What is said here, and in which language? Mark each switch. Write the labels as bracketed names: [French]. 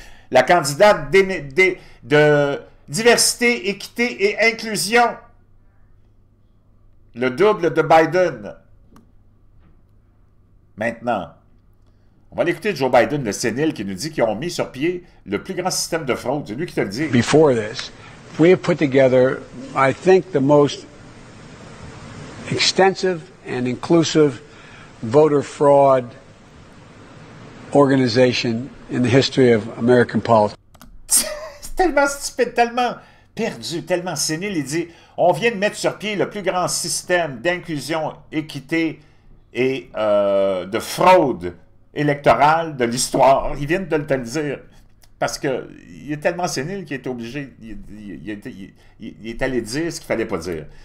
[French] La candidate de diversité, équité et inclusion. Le double de Biden. Maintenant, on va l'écouter Joe Biden, le sénile, qui nous dit qu'ils ont mis sur pied le plus grand système de fraude. C'est lui qui te le dit. [English] Before this, we have put together, I think, the most extensive and inclusive voter fraud organization in the history of American politics. [French] C'est tellement stupide, tellement perdu, tellement sénile. Il dit, on vient de mettre sur pied le plus grand système d'inclusion, équité et de fraude électorale de l'histoire. Ils viennent de le dire. Parce qu'il est tellement sénile qu'il est obligé, il est allé dire ce qu'il ne fallait pas dire.